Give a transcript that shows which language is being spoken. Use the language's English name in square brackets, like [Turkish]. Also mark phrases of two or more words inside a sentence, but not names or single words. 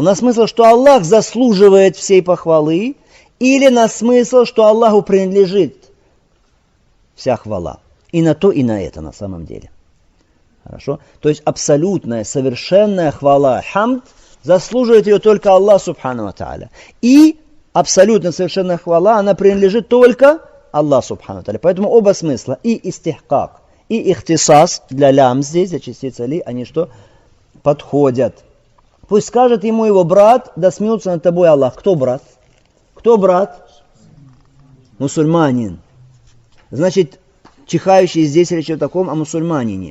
[Russian] На смысл, что Аллах заслуживает всей похвалы, или на смысл, что Аллаху принадлежит вся хвала. И на то, и на это на самом деле. Хорошо? То есть абсолютная, совершенная хвала, хамд, заслуживает ее только Аллах [Arabic] سبحانه وتعالى. [Russian] И абсолютно совершенная хвала, она принадлежит только Аллаху [Arabic] سبحانه وتعالى. [Russian] Поэтому оба смысла, и истихкак, и ихтисас, для лям здесь, для частицы ли, они что? Подходят. Пусть скажет ему его брат: да смеется над тобой Аллах. Кто брат? Кто брат? Мусульманин. Значит, чихающий здесь речь о таком, о мусульманине.